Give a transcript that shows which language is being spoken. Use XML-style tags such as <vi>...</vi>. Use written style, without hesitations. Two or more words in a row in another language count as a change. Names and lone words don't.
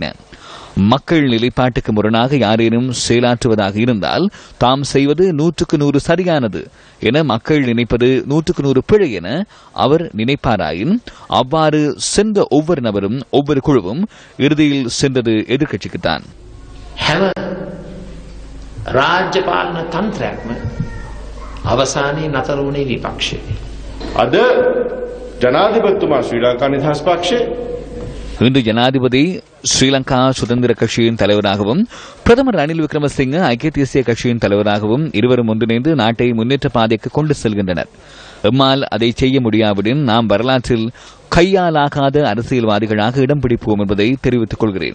<ta>மக்கள் நிலைப்பாட்டுக்கு முரணாக யாரேனும் செயலாற்றுவதாக இருந்தால் தாம் செய்வது 100% சரியானது என மக்கள் நினைப்பது 100% பிழை என அவர் நினைப்பாராயின் அவ்வாறு சென்ற ஒவ்வொரு நபரும் ஒவ்வொரு குழுவும் இறுதியில் சென்றது எதிர்க்கட்சிக்குத்தான்.</ta> <si>රාජ්‍යපාලන තන්ත්‍රයම අවසානයේ නතර වුණේ විපක්ෂයේ. අද ජනාධිපතිතුමා ශ්‍රී ලංකා නිදහස් පක්ෂයේ</si> <ta>இன்று ஜனாதிபதி ஸ்ரீலங்கா சுதந்திர கட்சியின் தலைவராகவும் பிரதமர் ரணில் விக்ரமசிங்க ஐக்கிய தேசிய கட்சியின் தலைவராகவும் இருவரும் ஒன்றிணைந்து நாட்டை முன்னேற்ற பாதைக்கு கொண்டு செல்கின்றனர். எம்மால் அதை செய்ய முடியாவிடின் நாம் வரலாற்றில் கையாலாகாத அரசியல்வாதிகளாக இடம் பிடிப்போம் என்பதை தெரிவித்துக் கொள்கிறேன்.</ta>